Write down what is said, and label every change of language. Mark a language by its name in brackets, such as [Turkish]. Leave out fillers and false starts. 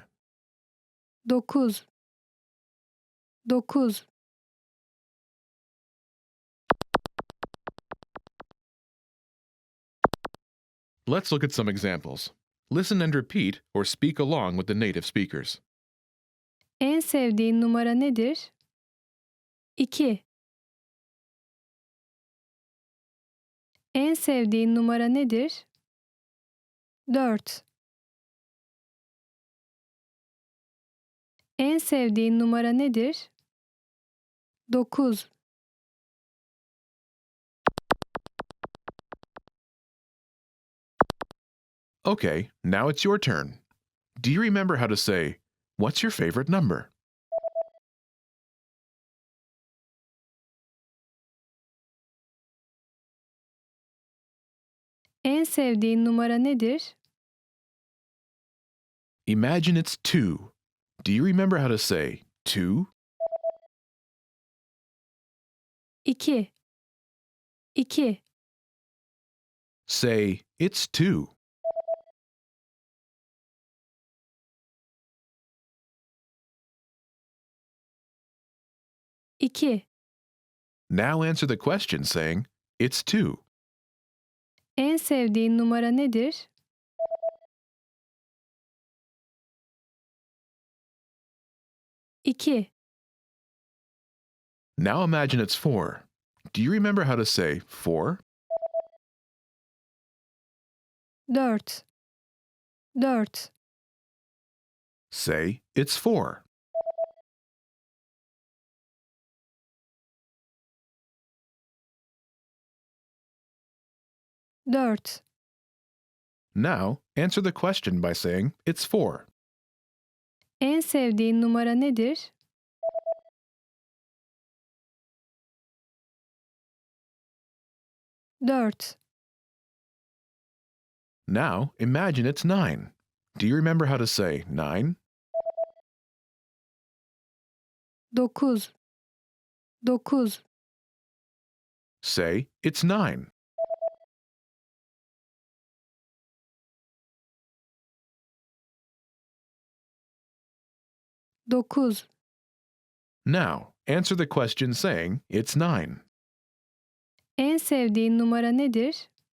[English] 9. 9. Let's look at some examples. Listen and repeat or speak along with the native speakers. [Turkish] En sevdiğin numara nedir? 2. En sevdiğin numara nedir? 4. En sevdiğin numara nedir? 9. [English] Okay, now it's your turn. Do you remember how to say, "What's your favorite number?" [Turkish] En sevdiğin numara nedir? [English] Imagine it's 2. Do you remember how to say 2? 2. 2. Say, "It's 2. 2. Now answer the question saying, "It's 2. [Turkish] En sevdiğin numara nedir? İki. [English] Now imagine it's 4. Do you remember how to say 4? 4. 4. Say, "It's 4. 4. Now, answer the question by saying, "It's 4. [Turkish] En sevdiğin numara nedir? Dört. [English] Now, imagine it's 9. Do you remember how to say 9? 9. 9. Say, "It's 9. 9. Now, answer the question saying, "It's 9. [Turkish] En sevdiğin numara nedir?